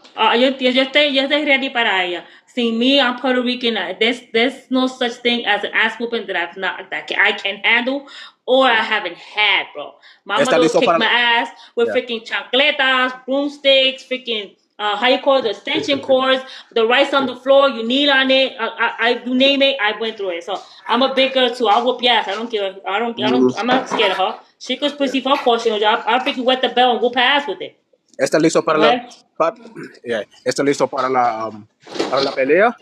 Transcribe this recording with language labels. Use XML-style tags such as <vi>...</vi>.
<es>yo estoy ready para ella.</es> <en>See, me, I'm Puerto Rican. There's no such thing as an ass whooping that I can handle or I haven't had, bro. My mother kicked my ass with freaking chancletas, broomsticks, freaking how you call it, the extension cords, the rice on the floor, you kneel on it. You name it, I went through it. So I'm a big girl too. I'll whoop your ass. I don't care. I'm not scared of her. She could pussy for portion. I'll freaking wet the bell and whoop her ass with it.</en> <es>¿Está listo para la... ¿Está listo para la pelea?</es>